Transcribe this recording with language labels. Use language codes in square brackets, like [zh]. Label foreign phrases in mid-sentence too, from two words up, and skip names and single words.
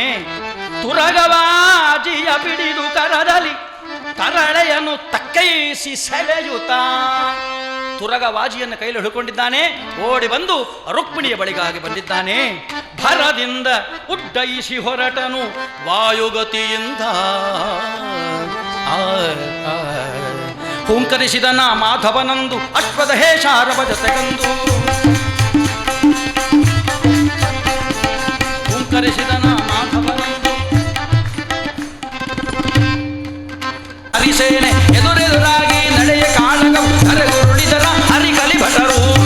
[kn] ತುರಗವಾಜಿಯ ಬಿಡಿದು ಕರದಲ್ಲಿ ತರಳೆಯನ್ನು ತಕ್ಕೈಸಿ ಸೆಳೆಯುತ್ತ ತುರಗವಾಜಿಯನ್ನು ಕೈಲಿ ಹಿಡ್ಕೊಂಡಿದ್ದಾನೆ. ಓಡಿ ಬಂದು ರುಕ್ಮಿಣಿಯ ಬಳಿಗಾಗಿ ಬಂದಿದ್ದಾನೆ. ಭರದಿಂದ ಉಡ್ಡಯಿಸಿ ಹೊರಟನು ವಾಯುಗತಿಯಿಂದ. ಹುಂಕರಿಸಿದನ ಮಾಧವನಂದು ಅಶ್ವದ ಹೇಷಾರವ ಜೊತೆಗಂದು. ಹುಂಕರಿಸಿದನ ಮಾಧವನಂದು ಹರಿಸೇನೆ ಎದುರೆದುರಾಗಿ ನಡೆಯ ಕಾಳಗವು ಕರೆಗುರುಳಿದರ ಹರಿಕಲಿ ಭಟರು.